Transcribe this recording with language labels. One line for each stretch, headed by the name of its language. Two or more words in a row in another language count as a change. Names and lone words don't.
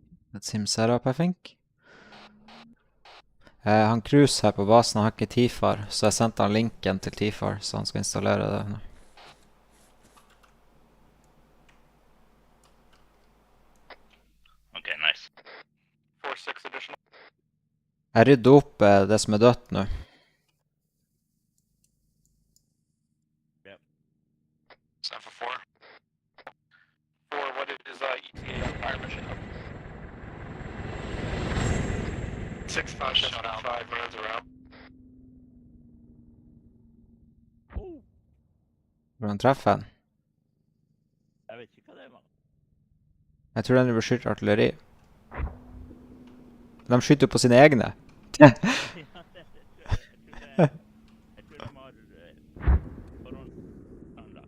English: That's him set up, I think.
Norwegian: Han Cruise her på basen har ikke Tifar, så jeg sendte han linken til Tifar, så han skal installere det nå.
English: Okay, nice. 4-6 additional.
Norwegian: Jeg rydder opp det som er dødt nå.
English: Yep. 7 for 4. 4, what is ETA on fire mission? 6-5 shut out. 5 roads are out.
Norwegian: Hvordan treffer han? Jeg vet ikke hva det var. Jeg tror den beskytter artilleri. De skyter på sine egne. Jeg tror de har forhåndsplanlagt.